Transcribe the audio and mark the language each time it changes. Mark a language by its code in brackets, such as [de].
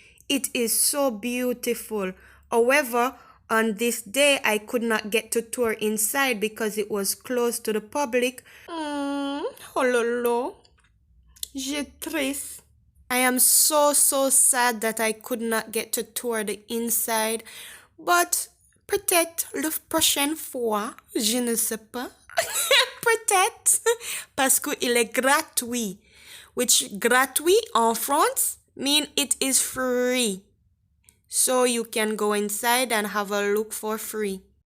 [en] It is so beautiful. However, on this day, I could not get to tour inside because it was closed to the public. [fr] Oh lolo, j'ai triste. [en] I am so sad that I could not get to tour the inside. But [fr] peut-être la prochaine fois, je ne sais pas. Peut-être, parce qu'il est gratuit, [en] which [fr] gratuit en France [en] mean it is free. So you can go inside and have a look for free.